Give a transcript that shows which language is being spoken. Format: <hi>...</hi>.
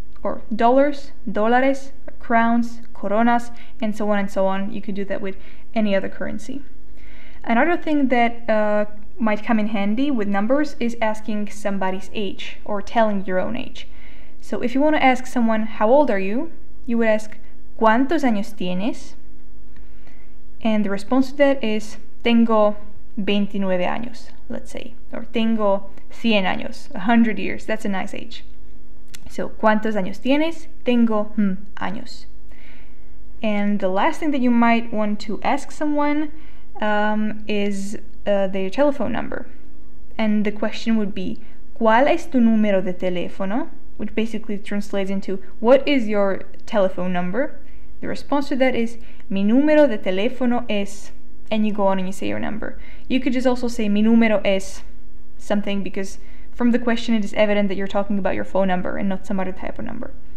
<en>Or dollars, dólares, crowns, coronas, and so on and so on. You could do that with any other currency. Another thing that might come in handy with numbers is asking somebody's age or telling your own age. So if you want to ask someone, how old are you? You would ask, ¿cuántos años tienes? And the response to that is, tengo 29 años, let's say. Or tengo 100 años, 100 years. That's a nice age.</en> <es>So, ¿cuántos años tienes? Tengo años.</es> <en>And the last thing that you might want to ask someone is their telephone number.</en> <es>And the question would be, ¿cuál es tu número de teléfono?</es> <en>Which basically translates into, what is your telephone number? The response to that is, mi número de teléfono es, and you go on and you say your number. You could just also say, mi número es something, because from the question it is evident that you're talking about your phone number and not some other type of number.</en>